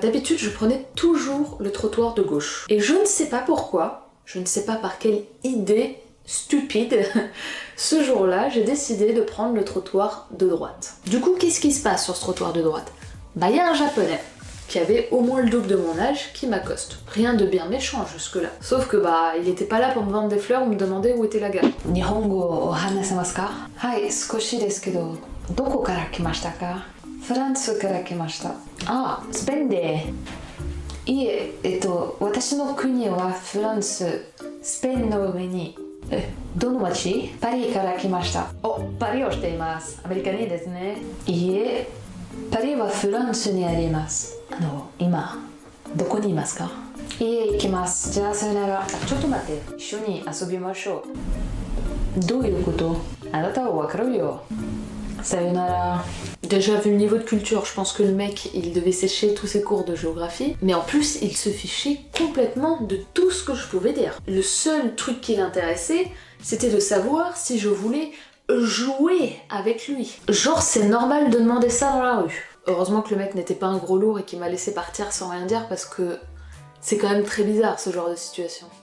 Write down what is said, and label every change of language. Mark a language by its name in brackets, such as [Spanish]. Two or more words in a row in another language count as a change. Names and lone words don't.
[French] D'habitude, je prenais toujours le trottoir de gauche. Et je ne sais pas pourquoi, je ne sais pas par quelle idée stupide, ce jour-là, j'ai décidé de prendre le trottoir de droite. Du coup, qu'est-ce qui se passe sur ce trottoir de droite ? Il y a un japonais qui avait au moins le double de mon âge qui m'accoste. Rien de bien méchant jusque-là. Sauf que il était pas là pour me vendre des fleurs ou me demander où était la gare. [Japanese] 日本語話せますか？はい、少しですけど. どこから来ましたか？フランスから来ました. ああ、スペインで。いいえ、私の国はフランス、スペインの上に. どの町？パリから来ました。お、パリをしています。アメリカにですね。いいえ、パリはフランスにあります。今、どこにいますか？いいえ、行きます。じゃあさよなら。ちょっと待って、一緒に遊びましょう。どういうこと？あなたはわかるよ。Sayonara. [French] Déjà vu le niveau de culture, je pense que le mec il devait sécher tous ses cours de géographie, mais en plus il se fichait complètement de tout ce que je pouvais dire. Le seul truc qui l'intéressait, c'était de savoir si je voulais jouer avec lui. Genre c'est normal de demander ça dans la rue. Heureusement que le mec n'était pas un gros lourd et qu'il m'a laissé partir sans rien dire parce que c'est quand même très bizarre ce genre de situation.